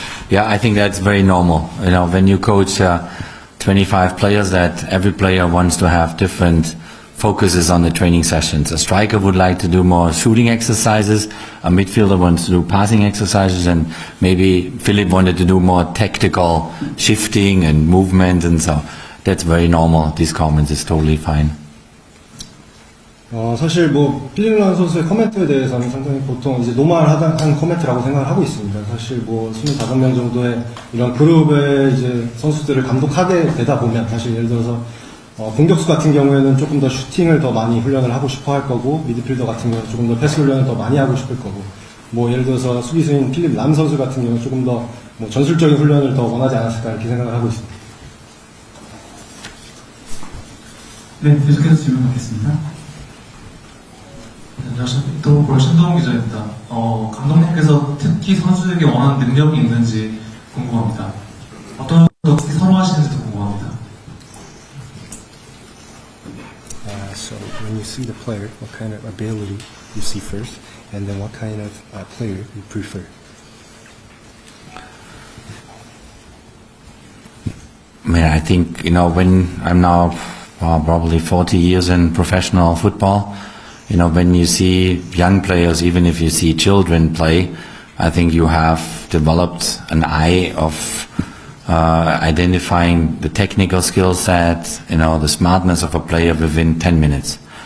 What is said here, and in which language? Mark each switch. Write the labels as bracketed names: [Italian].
[English] Yeah, I think that's very normal. You know, when you coach 25 players, that every player wants to have different focuses on the training sessions. A striker would like to do more shooting exercises, a midfielder wants to do passing exercises, and maybe Philip wanted to do more tactical shifting and movement, and so that's very normal. These comments is totally fine. [Korean] 사실 뭐 필립 람 선수의 코멘트에 대해서는 상당히 보통 이제 노멀한 코멘트라고 생각을 하고 있습니다. 사실 뭐 25명 정도의 이런 그룹의 이제 선수들을 감독하게 되다 보면, 사실 예를 들어서 공격수 같은 경우에는 조금 더 슈팅을 더 많이 훈련을 하고 싶어 할 거고, 미드필더 같은 경우는 조금 더 패스 훈련을 더 많이 하고 싶을 거고, 뭐 예를 들어서 수비수인 필립 람 선수 같은 경우는 조금 더 뭐 전술적인 훈련을 더 원하지 않았을까 이렇게 생각을 하고 있습니다. 네, 계속해서 질문 받겠습니다. 안녕하십니까. 또 신동훈 기자입니다. 감독님께서 특히 선수에게 원하는 능력이 있는지 궁금합니다. 어떤 특히 선호하시는지도 궁금합니다. [English] So when you see the player, what kind of ability you see first, and then what kind of player you prefer? I think, you know, when I'm now probably 40 years in professional football, you know, when you see young players, even if you see children play, I think you have developed an eye of identifying the technical skill set, you know, the smartness of a player within 10 minutes.